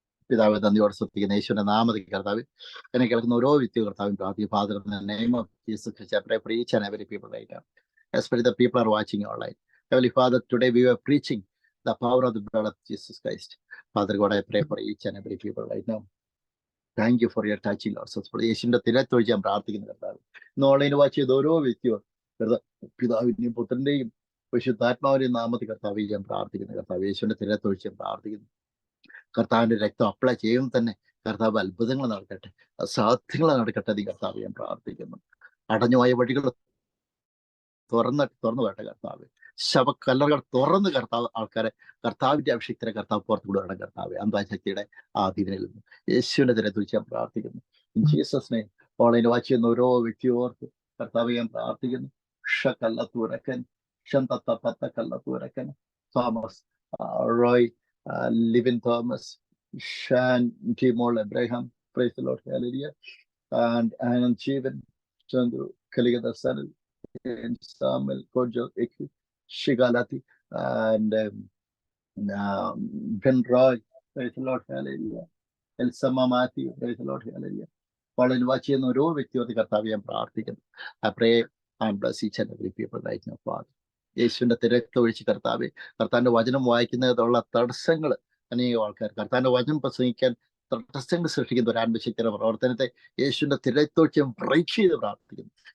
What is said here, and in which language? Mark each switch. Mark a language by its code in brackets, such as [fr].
[ml] പിതാവ് നന്ദിയോടെ ശ്രദ്ധിക്കുന്ന യേശുവിന്റെ നാമത്തിൽ കർത്താവ് എന്നെ കേൾക്കുന്ന ഓരോ വ്യക്തി കർത്താവും പ്രാർത്ഥിക്കും. [en] Father, in the name of Jesus Christ, I pray for each and every people right now, especially the people are watching online. Heavenly Father, today we were preaching the power of the blood of Jesus Christ. Father God, I pray for each and every people right now. Thank you for your touching, Lord. [ml] So യേശുവിന്റെ തിരത്തൊഴിച്ച് ഞാൻ പ്രാർത്ഥിക്കുന്ന കർത്താവ്, ഇന്ന് online watch ചെയ്ത ഓരോ വ്യക്തിയും പിതാവിന്റെയും പുത്രന്റെയും പരിശുദ്ധാത്മാവിന്റെയും നാമത്തിൽ കർത്താവ് ഞാൻ പ്രാർത്ഥിക്കുന്നു. കർത്താവ് യേശുവിന്റെ തിരത്തൊഴിച്ച് ഞാൻ പ്രാർത്ഥിക്കുന്നു. കർത്താവിന്റെ രക്തം അപ്ലൈ ചെയ്യുമ്പോൾ തന്നെ കർത്താവ് അത്ഭുതങ്ങൾ നടക്കട്ടെ, അസാധ്യങ്ങൾ നടക്കട്ടെ. നീ കർത്താവ് ഞാൻ പ്രാർത്ഥിക്കുന്നു. അടഞ്ഞുപോയ വഴികൾ തുറന്നു വേട്ടെ കർത്താവ്. ശവക്കല്ലറുകൾ തുറന്ന് കർത്താവ് ആൾക്കാരെ കർത്താവിന്റെ അഭിഷേകത്തിനെ കർത്താവ് പുറത്തു കൊണ്ടുവരണം കർത്താവ്. അന്താശക്തിയുടെ ആധീനയിൽ നിന്ന് യേശുവിന്റെ തിരത്തൊഴിച്ച് ഞാൻ പ്രാർത്ഥിക്കുന്നു. [en] In Jesus name. [ml] Online watch ചെയ്യുന്ന ഓരോ വ്യക്തിയോർക്ക് കർത്താവ് ഞാൻ പ്രാർത്ഥിക്കുന്നു. [en] ഷക്കല്ലത്തൂരക്കൻ, ഷന്തത്തപ്പത്തക്കല്ലത്തൂരക്കൻ, Thomas, Roy, Livin Thomas, Shan, Timol, Abraham, praise the Lord, hallelujah, and Anand Jeevan, Chandru, Kaligada Sanil, and Samuel, Kojo, Eki, Shigalati, and Ben Roy, praise the Lord, hallelujah. Elsama Matthew, praise the Lord, hallelujah. [ml] കോളേജിൽ watch ചെയ്യുന്ന ഓരോ വ്യക്തിയോട് കർത്താവ് ഞാൻ പ്രാർത്ഥിക്കുന്നു. [en] I pray and bless each and every people right now, Father. [ml] യേശുവിന്റെ തിരക്ക് ഒഴിച്ച് കർത്താവെ, കർത്താവിന്റെ വചനം വായിക്കുന്നതിനുള്ള തടസ്സങ്ങൾ അനേകം ആൾക്കാർ കർത്താവിന്റെ വചനം പ്രസംഗിക്കാൻ തടസ്സങ്ങൾ സൃഷ്ടിക്കുന്ന ഒരു ആത്മശക്തിയുടെ പ്രവർത്തനത്തെ യേശുവിന്റെ തിരക്കൊഴിച്ച് ബ്രേക്ക് ചെയ്ത് പ്രാർത്ഥിക്കുന്നു.